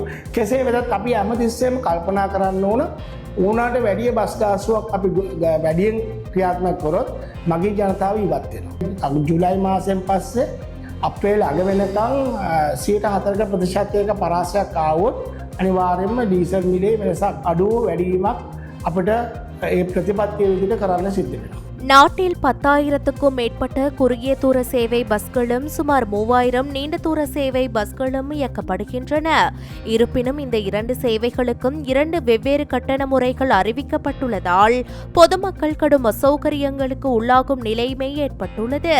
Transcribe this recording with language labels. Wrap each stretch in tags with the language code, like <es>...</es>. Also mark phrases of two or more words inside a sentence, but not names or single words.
<si>කෙසේ වෙතත් අපි හැමතිස්සෙම කල්පනා කරන්න ඕන ඕනට වැඩිය බස් ගාස්තුවක් අපි වැඩියෙන් ක්‍රියාත්මක කරොත් මගේ ජනතාව ඉවත් වෙනවා. ජූලයි මාසයෙන් පස්සේ අප්‍රේල් අග වෙනකන් 4% ප්‍රතිශතයක පරාසයක් ආවොත් අනිවාර්යයෙන්ම ඩීසල් මිලේ වෙනසක් අඩු වැඩිවීමක් අපිට ඒ ප්‍රතිපත්තිය විදිහට කරන්න සිද්ධ වෙනවා.</si> <ta>நாட்டில் 10,000க்கும் மேற்பட்ட குறுகிய தூர சேவை பஸ்களும் சுமார் 3000 நீண்ட தூர சேவை பஸ்களும் இயக்கப்படுகின்றன. இருப்பினும் இந்த இரண்டு சேவைகளுக்கும் 2 வெவ்வேறு கட்டண முறைகள் அறிவிக்கப்பட்டுள்ளதால் பொதுமக்கள் கடும் அசௌகரியங்களுக்கு உள்ளாகும் நிலைமை ஏற்பட்டுள்ளது.</ta>